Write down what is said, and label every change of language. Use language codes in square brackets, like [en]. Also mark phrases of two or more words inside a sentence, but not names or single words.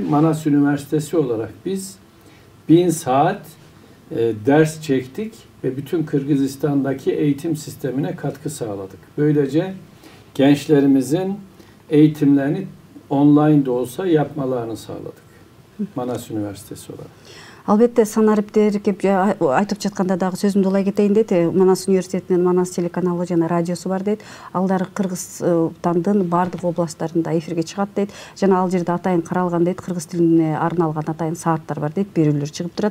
[tr] Manas Üniversitesi olarak biz 1000 saat ders çektik ve bütün Kırgızistan'daki eğitim sistemine katkı sağladık. Böylece gençlerimizin eğitimlerini online de olsa yapmalarını sağladık. Manas Üniversitesi olarak. [ky] Албетте санариптер кеп айтып жатканда дагы сөзүмдү улай кетейин дейт. Манас университетинин Манас телеканалы жана радиосу бар дейт. Алдар Кыргызстандын баардык областтарында эфирге чыгат дейт. Жана ал жерде атайын каралган дейт. Кыргыз тилине арналган атайын сааттар бар дейт. Берүүлөр чыгып турат.